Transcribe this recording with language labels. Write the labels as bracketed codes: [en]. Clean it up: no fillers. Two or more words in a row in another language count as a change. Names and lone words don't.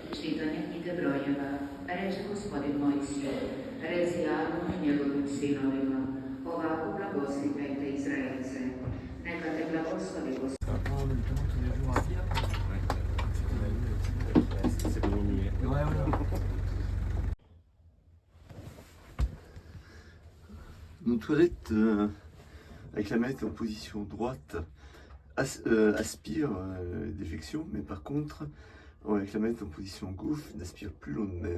[sr] pitanje knjige brojeva. Reče Gospodin Mojsiju, reci Aronu i njegovim sinovima, ovako blagoslitajte Izraelce. Neka te blagoslovi Gospodin. [fr] Nos toilettes, avec la manette en position droite, aspire défection, mais par contre, avec la manette en position gauche, n'aspire plus l'eau de mer.